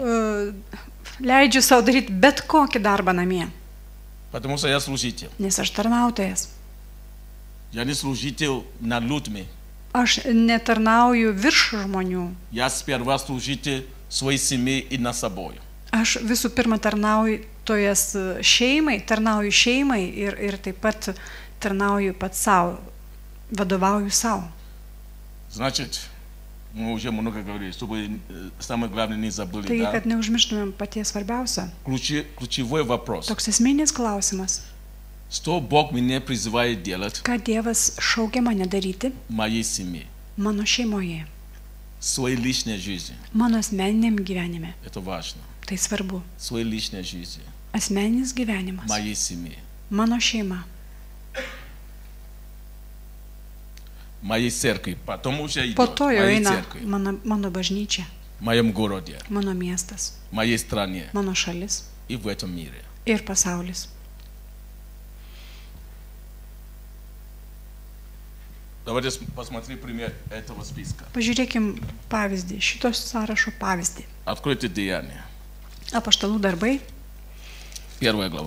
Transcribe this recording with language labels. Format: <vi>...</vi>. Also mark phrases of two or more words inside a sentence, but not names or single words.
<lt>leidžiu savo daryti bet kokį darbą namie,</lt> <ru>Потому что я служитель.</ru> <lt>nes aš tarnautojas.</lt> <ru>Я не служитель над людьми.</ru> <lt>Aš netarnauju virš žmonių.</lt> <ru>Я сперва служитель своей семьи и над собой.</ru> <lt>Aš visų pirma tarnauju šeimai ir taip pat tarnauju pats savo, vadovauju savo.</lt> <ru>Значит, мы уже много говорили, чтобы самое главное не забыли,</ru> <lt>Taigi,</lt> <ru>да?</ru> <lt>kad neužmirštumėm paties svarbiausio.</lt> <ru>Ключевой вопрос.</ru> <lt>Toks esminis klausimas.</lt> <ru>Что Бог меня призывает делать</ru> <lt>Ką Dievas šaukia mane daryti</lt> <ru>в моей семье,</ru> <lt>mano šeimoje,</lt> <ru>в своей lичной жизни.</ru> <lt>mano asmeniniam gyvenime.</lt> <ru>Это важно.</ru> <lt>Tai svarbu.</lt> <ru>В своей lичной жизни,</ru> <lt>Asmeninis</lt> <ru>в</ru> <lt>gyvenimas.</lt> <ru>моей семье,</ru> <lt>Mano šeima.</lt> <ru>в моей церкви. Потом уже</ru> <lt>Po</lt> <ru>идет. В</ru> <lt>to jau</lt> <ru>моей</ru> <lt>eina</lt> <ru>церкви,</ru> <lt>mano bažnyčia,</lt> <ru>в моем городе,</ru> <lt>mano miestas,</lt> <ru>в моей стране</ru> <lt>mano šalis</lt> <ru>и в этом мире.</ru> <lt>ir pasaulis.</lt> <ru>Давайте посмотрим пример этого списка.</ru> <lt>Pažiūrėkim pavyzdį, šitos sąrašo pavyzdį.</lt> <ru>Откройте Деяния,</ru> <lt>Apaštalų darbai,</lt> <ru>1 глава.</ru>